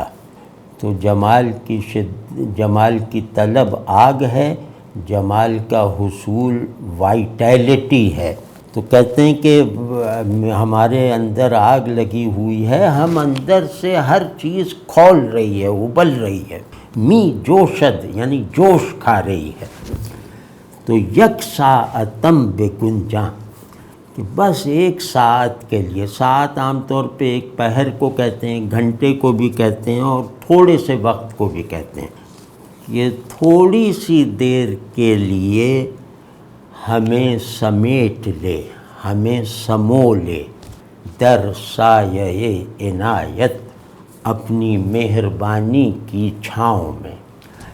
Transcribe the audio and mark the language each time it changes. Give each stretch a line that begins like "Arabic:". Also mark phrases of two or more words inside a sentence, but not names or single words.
Urdu: تو جمال کی طلب آگ ہے، جمال کا حصول وائٹیلٹی ہے۔ تو کہتے ہیں کہ ہمارے اندر آگ لگی ہوئی ہے، ہم اندر سے ہر چیز کھول رہی ہے، ابل رہی ہے،
Persian: می جوشد
Urdu: یعنی جوش کھا رہی ہے۔
Persian: تو یک ساعتم بگنجاں،
Urdu: کہ بس ایک ساعت کے لیے، ساعت عام طور پہ ایک پہر کو کہتے ہیں، گھنٹے کو بھی کہتے ہیں اور تھوڑے سے وقت کو بھی کہتے ہیں، یہ تھوڑی سی دیر کے لیے ہمیں سمیٹ لے، ہمیں سمو لے،
Persian: در سایہ عنایت،
Urdu: اپنی مہربانی کی چھاؤں میں۔